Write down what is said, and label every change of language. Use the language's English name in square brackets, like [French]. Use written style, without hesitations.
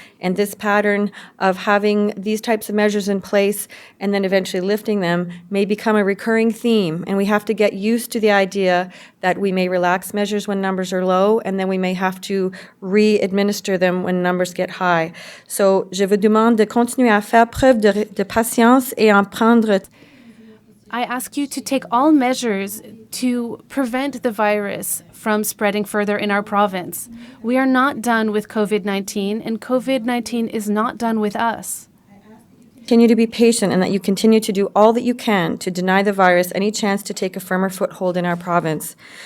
[English] And this pattern of having these types of measures in place and then eventually lifting them may become a recurring theme. And we have to get used to the idea that we may relax measures when numbers are low, and then we may have to re-administer them when numbers get high. [French] So, je vous demande de continuer à faire preuve de patience et en prendre. [English] I ask you to take all measures to prevent the virus from spreading further in our province. We are not done with COVID-19, and COVID-19 is not done with us. Continue to be patient and that you continue to do all that you can to deny the virus any chance to take a firmer foothold in our province.